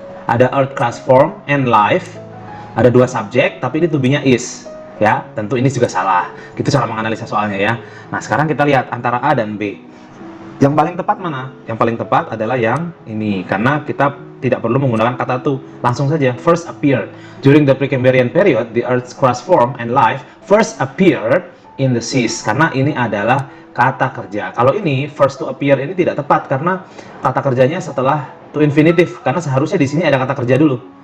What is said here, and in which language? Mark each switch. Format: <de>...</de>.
<en>Ada earth crust form and life.</en> <id>Ada dua subjek, tapi ini to be-nya is. Ya, tentu ini juga salah. Gitu cara menganalisa soalnya ya. Nah, sekarang kita lihat antara A dan B. Yang paling tepat mana? Yang paling tepat adalah yang ini, karena kita tidak perlu menggunakan kata to, langsung saja first appeared.</id> <en>During the Precambrian period, the Earth's crust formed and life first appeared in the seas.</en> <id>Karena ini adalah kata kerja. Kalau ini first to appear ini tidak tepat karena kata kerjanya setelah to infinitive, karena seharusnya di sini ada kata kerja dulu.</id>